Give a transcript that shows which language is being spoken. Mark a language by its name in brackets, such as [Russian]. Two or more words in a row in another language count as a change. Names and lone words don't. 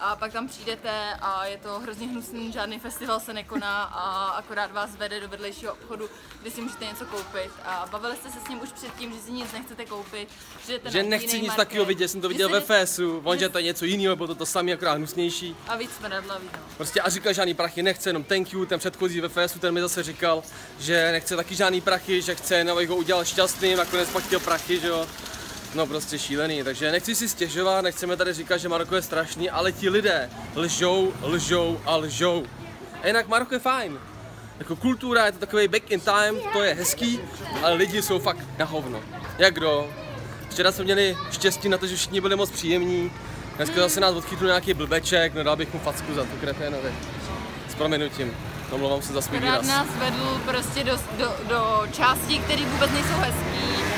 [Czech] a pak tam přijdete a je to hrozně hnusný, žádný festival se nekoná a akorát vás vede do vedlejšího obchodu, kde si můžete něco koupit a bavili jste se s ním už předtím, že si nic nechcete koupit, že nechci nic takového vidět, jsem to viděl ve FSu, on že to je něco jiného, bylo to samé, akorát hnusnější. A víc smradlavý, no. Prostě a říkal žádný prachy nechce, jenom [English] thank you, [Czech] ten předchozí ve FSu, ten mi zase říkal, že nechce taky žádný prachy, že chce, abych ho udělal šťastným, nakonec pak chtěl prachy, že jo. No prostě šílený, takže nechci si stěžovat, nechceme tady říkat, že Maroko je strašný, ale ti lidé lžou, lžou a lžou. A jinak Maroko je fajn. Jako kultura, je to takový [English] back in time, [Czech] to je hezký, ale lidi jsou fakt na hovno. Jak kdo? Včera jsme měli štěstí na to, že všichni byli moc příjemní. Dneska zase nás odchytnul nějaký blbeček, no dal bych mu facku za tu kreténovi. S prominutím, omlouvám se za svůj výraz. Nás vedl prostě do částí, které vůbec nejsou hezký.